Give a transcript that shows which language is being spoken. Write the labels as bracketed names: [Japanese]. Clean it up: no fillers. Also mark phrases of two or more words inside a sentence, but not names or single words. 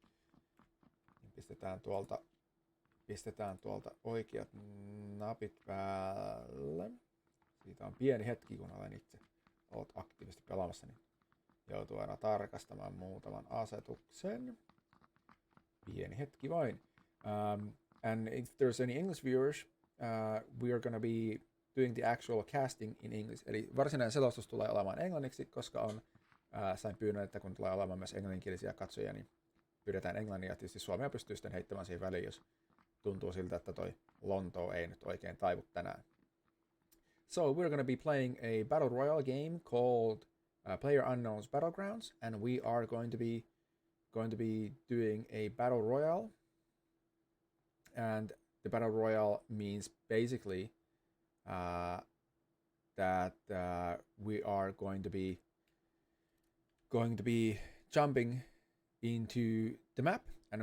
[Finnish] Pistetään tuolta oikeat napit päälle. Siitä on pieni hetki, kun olen itse ollut aktiivisesti pelaamassa, niin joutuu aina tarkastamaan muutaman asetuksen. Pieni hetki vain. [English] And if there's any English viewers, we are gonna be doing the actual casting in English. [Finnish] Eli varsinainen selostus tulee olemaan englanniksi, koska sain pyynnön, että kun tulee olemaan myös englanninkielisiä katsojia, niin pyydetään englannia, ja tietysti suomea pystyy sitten heittämään siihen väliin, jos tuntuu siltä, että toi Lontoo ei nyt oikein taivu tänään. [English] So we're going to be playing a battle royale game called PlayerUnknown's Battlegrounds, and we are going to be doing a battle royale. And the battle royale means basically that we are going to be jumping into the map, and